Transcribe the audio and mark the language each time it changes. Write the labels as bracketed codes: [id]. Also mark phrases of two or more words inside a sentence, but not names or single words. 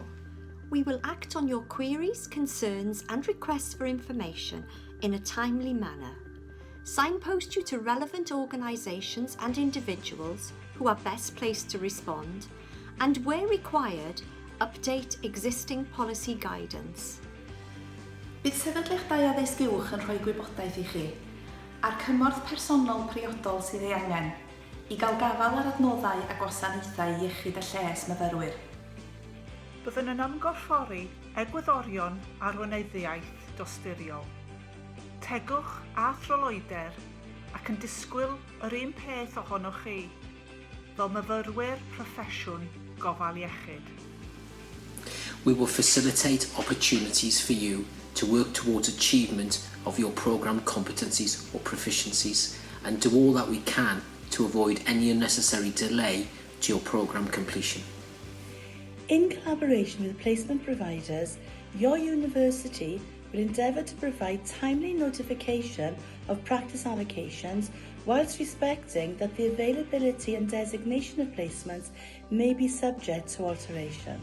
[en] We will act on your queries, concerns and requests for information in a timely manner. Signpost you to relevant organisations and individuals who are best placed to respond, and where required, update existing policy guidance. [cy] Bydd sefydliadau addysg uwch yn rhoi gwybodaeth i chi a'r cymorth personol priodol sydd ei angen i gael gafal ar adnoddau a gwasanaethau iechyd a lles myfyrwyr. Byddwn yn ymgorffori egwyddorion arweinyddiaeth dosturiol. Tegwch a throloeder ac yn disgwyl yr un peth ohonoch chi fel myfyrwyr proffesiwn gofal iechyd. [en] We will facilitate opportunities for you to work towards achievement of your programme competencies or proficiencies and do all that we can to avoid any unnecessary delay to your programme completion. In collaboration with placement providers, your university will endeavour to provide timely notification of practice allocations whilst respecting that the availability and designation of placements may be subject to alteration.